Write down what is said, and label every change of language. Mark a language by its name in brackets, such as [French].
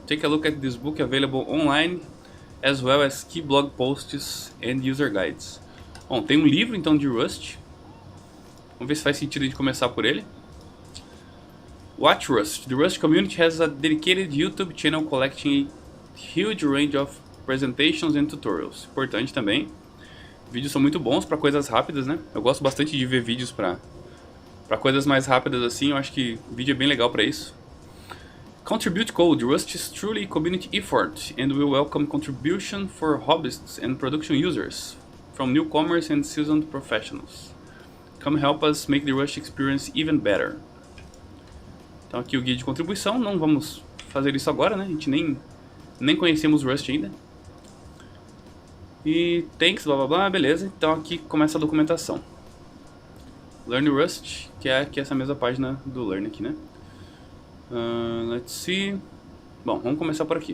[English] Take a look at this book available online, as well as key blog posts and user guides. [Portuguese] Bom, tem um livro então de Rust. Vamos ver se faz sentido a gente começar por ele. [English] Watch Rust. The Rust community has a dedicated YouTube channel collecting a huge range of presentations and tutorials. [Portuguese] Importante também. Vídeos são muito bons para coisas rápidas, né? Eu gosto bastante de ver vídeos para coisas mais rápidas assim. Eu acho que vídeo é bem legal para isso. [English] Contribute code. Rust is truly a community effort and will welcome contribution for hobbyists and production users, from newcomers and seasoned professionals. Come help us make the Rust experience even better. [Portuguese] Então aqui o guia de contribuição, não vamos fazer isso agora, né? A gente nem conhecemos Rust ainda. E thanks, blá blá blá, beleza. Então aqui começa a documentação. Learn Rust, que é aqui essa mesma página do Learn aqui, né? [English] Let's see. [Portuguese] Bom, vamos começar por aqui.